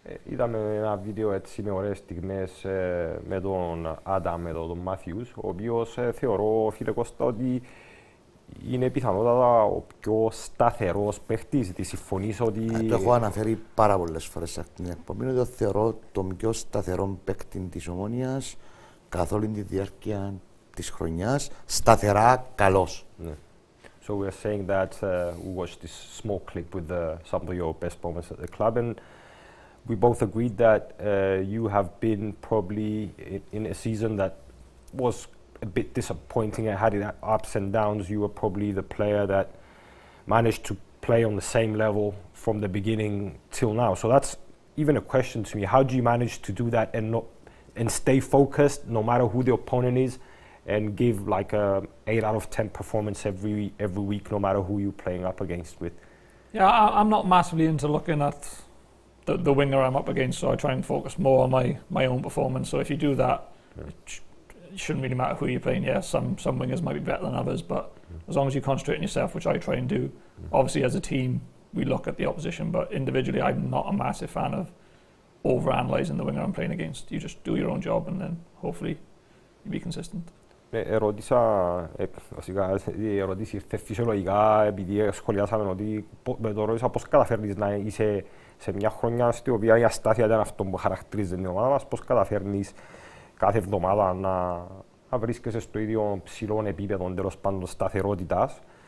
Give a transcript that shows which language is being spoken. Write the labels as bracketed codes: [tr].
[el] Είδαμε ένα βίντεο έτσι με ωραίες στιγμές με τον Άνταμ, με τον Μάθιους, ο οποίος θεωρώ, φίλε Κώστα, ότι είναι πιθανότατα ο πιο σταθερός παίχτης. Τη συμφωνείς ότι... Το έχω αναφέρει πάρα πολλές φορές σε αυτήν την εκπομπή, ότι θεωρώ τον πιο σταθερό παίχτη της Ομόνιας καθ' όλη τη διάρκεια της χρονιάς, σταθερά καλός. Ναι. [en] So we are saying that we watched this small clip with some of your best moments at the club, and we both agreed that you have been probably in a season that was a bit disappointing. It had its ups and downs. You were probably the player that managed to play on the same level from the beginning till now. So that's even a question to me. How do you manage to do that and stay focused no matter who the opponent is, and give like a 8 out of 10 performance every week, no matter who you're playing up against with? Yeah, I'm not massively into looking at the winger I'm up against, so I try and focus more on my own performance. So if you do that, it shouldn't really matter who you're playing. Yeah, some wingers might be better than others, but as long as you concentrate on yourself, which I try and do. Obviously, as a team, we look at the opposition, but individually, I'm not a massive fan of over-analysing the winger I'm playing against. You just do your own job, and then hopefully you be consistent. [el] Ερώτησα, βασικά η ερώτηση ήρθε φυσιολογικά επειδή σχολιάσαμε ότι με το ρώτησα πώς καταφέρνεις να είσαι σε μια χρονιά στην οποία η αστάθεια ήταν αυτό που χαρακτηρίζει την ομάδα μας, πώς καταφέρνεις κάθε εβδομάδα να βρίσκεσαι στο ίδιο ψηλό επίπεδο, τέλος πάντων σταθερότητας.